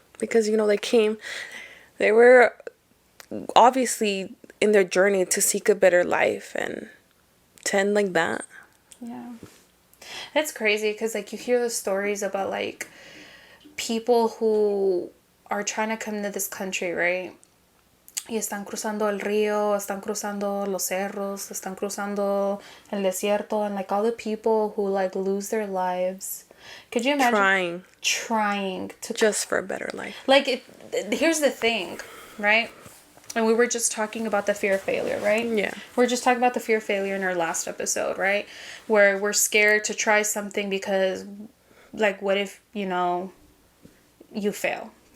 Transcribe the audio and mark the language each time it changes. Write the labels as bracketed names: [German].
[English] Because, you know, they were obviously in their journey to seek a better life and to end like that. Yeah. It's crazy because, like, you hear the stories about, like, people who are trying to come to this country, right? [Spanish] Y están cruzando el río, están cruzando los cerros, están cruzando el desierto, [English] and, like, all the people who, like, lose their lives. Could you imagine? Trying to... Just for a better life. Like, here's the thing, right? And we were just talking about the fear of failure, right? Yeah. We're just talking about the fear of failure in our last episode, right? Where we're scared to try something because, like, what if, you know, you fail?